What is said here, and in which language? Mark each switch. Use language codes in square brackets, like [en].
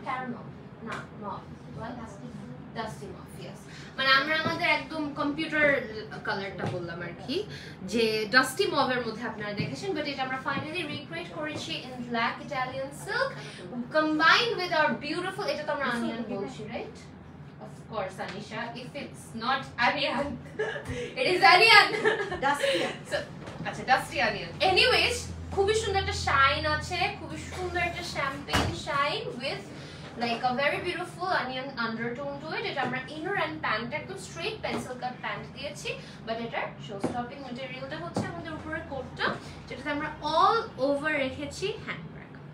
[en] Caramel না, mauve, dusty mauve, yes. [bn] মানে আমরা আমাদের একদম কম্পিউটার কালারটা বললাম আর কি, যে ডাস্টি মভের মধ্যে আপনারা দেখেছেন, বাট এটা আমরা ফাইনালি রিক্রিয়েট করেছি [en] in black Italian silk combined with our beautiful, [bn] এটা তো আমরা অনিয়ন বলছি, right? [en] Of course, Anisha. If it's not onion, it is onion. Dusty. So, আচ্ছা, dusty onion. [bn] Anyways, খুবই সুন্দর একটা শাইন আছে, খুবই সুন্দর একটা champagne shine [en] with like a very beautiful onion undertone to it. [bn] এটা আমরা [en] inner and pant [bn] একদম straight pencil cut pant দিয়েছি, but এটার show stopping materialটা হচ্ছে আমাদের উপরের কোটটা, যেটাতে আমরা all over রেখেছি হ্যান্ডব্যাগ।